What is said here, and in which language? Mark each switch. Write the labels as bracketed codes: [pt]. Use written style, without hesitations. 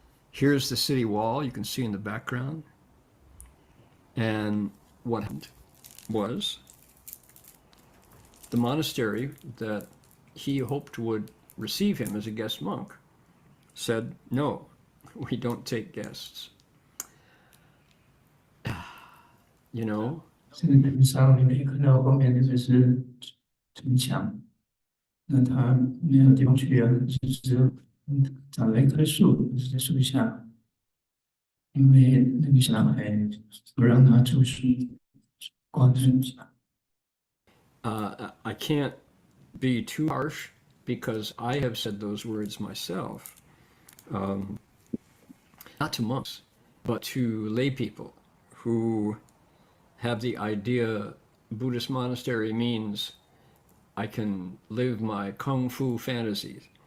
[en] Here's the city wall you can see in the background. And what happened was the monastery that he hoped would receive him as a guest monk said, no, we don't take guests. You know? [zh] 这个人上你可以看到后面那个是城墙，那他没有地方去啊，就只有长了一棵树，就是在树下，因为那个小孩不让他住宿，光树下。 [en] I can't be too harsh because I have said those words myself, not to monks, but to lay people who have the idea Buddhist monastery means I can live my kung fu fantasies.